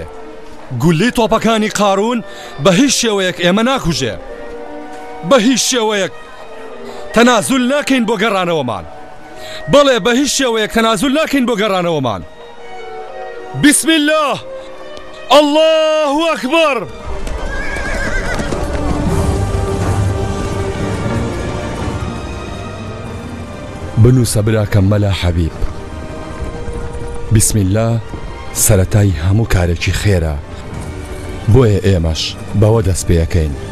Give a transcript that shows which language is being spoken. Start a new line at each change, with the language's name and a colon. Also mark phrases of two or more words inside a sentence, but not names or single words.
Central Kurdish: گولەی تۆپەکانی قارون بە هیچ شێوەیەک ئێمە ناکوژێ. بە هیچ شێوەیەک تەنازول ناکەین بۆ گەڕانەوەمان. بەڵێ بە هیچ شێوەیەک تەنازول ناکەین بۆ گەڕانەوەمان.
Arabic: بسم الله. الله ئەکبەر.
Central Kurdish: بنووسە براکەم مەلا حەبیب.
Arabic: بسم الله
Central Kurdish: سەرەتای هەموو کارێکی خێرە، بۆیە ئێمەش بەوە دەست پێەکەین.